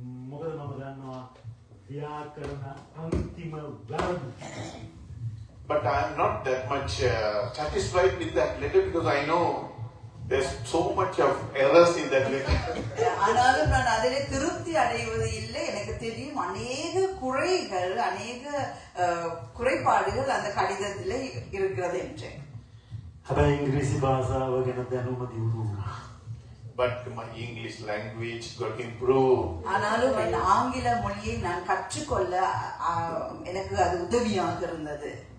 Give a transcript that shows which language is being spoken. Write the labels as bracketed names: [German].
[Sinhala] මොකද මම දන්නවා ව්‍යාකරණ අන්තිම වැරදි. [English] But I am not that much satisfied with that letter because I know there's so much of errors in that letter. [Tamil] ஆனாலும் நான் அதிலே திருப்தி அடைவது இல்லை. எனக்கு தெரியும் அநேக குறைகள், அநேக குறைபாடுகள் அந்த கடிதத்திலே இருக்கிறது என்று. [Sinhala] හැබැයි ඉංග්‍රීසි භාෂාව ගැන දැනුම දියුණු වුණා. [English] But my English language got improved. [Tamil] ஆனாலும் என் ஆங்கில மொழியை நான் கற்றுக்கொள்ள எனக்கு அது உதவியாக இருந்தது.